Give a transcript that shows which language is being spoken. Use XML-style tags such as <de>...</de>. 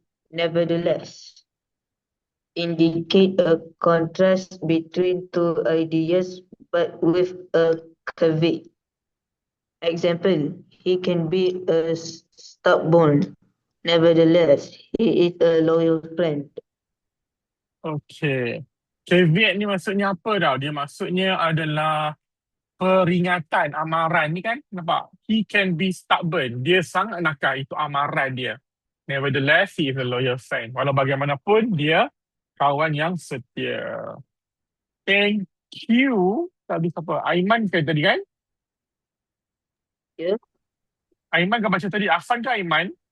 <en>Nevertheless, indicate a contrast between two ideas but with a caveat. Example, he can be a stubborn. Nevertheless, he is a loyal friend.</en> <ms>Okey. Caveat ni maksudnya apa tau? Dia maksudnya adalah peringatan, amaran ni kan. Nampak? He can be stubborn. Dia sangat nakal. Itu amaran dia.</ms> <en>Nevertheless, he is a loyal friend.</en> <ms>Walau bagaimanapun, dia kawan yang setia. Thank you. Tadi siapa? Aiman ke tadi kan? Ya. Aiman kan baca tadi. Afan ke Aiman?</ms>